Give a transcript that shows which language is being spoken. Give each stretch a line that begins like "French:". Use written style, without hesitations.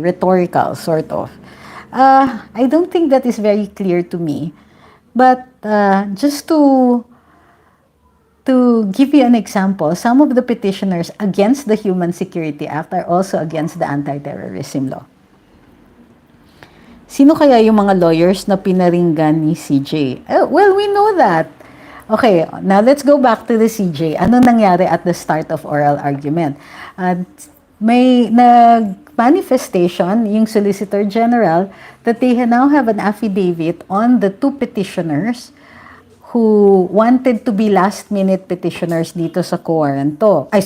English: Rhetorical, sort of. I don't think that is very clear to me. But just to give you an example, some of the petitioners against the Human Security Act are also against the anti-terrorism law.
Filipino: Sino kaya yung mga lawyers na pinaringgan ni CJ?
English: Well, we know that. Okay, now let's go back to the CJ.
Filipino: Ano nangyari
English: at the start of oral argument?
Filipino: May nag-manifestation yung
English: Solicitor General that they now have an affidavit on the two petitioners who wanted to be last-minute petitioners
Filipino: dito sa
English: Coaranto.